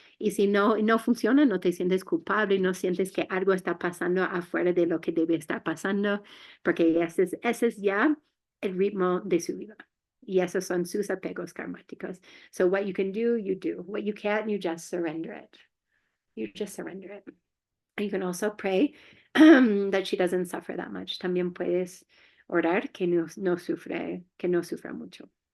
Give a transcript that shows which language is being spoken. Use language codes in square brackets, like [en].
[es] Y si no funciona, no te sientes culpable, no sientes que algo está pasando afuera de lo que debe estar pasando, porque ese es ya el ritmo de su vida. Y esos son sus apegos karmáticos. [en] So what you can do, you do. What you can't, you just surrender it. You just surrender it. You can also pray that she doesn't suffer that much. [es] También puedes orar que no sufra mucho.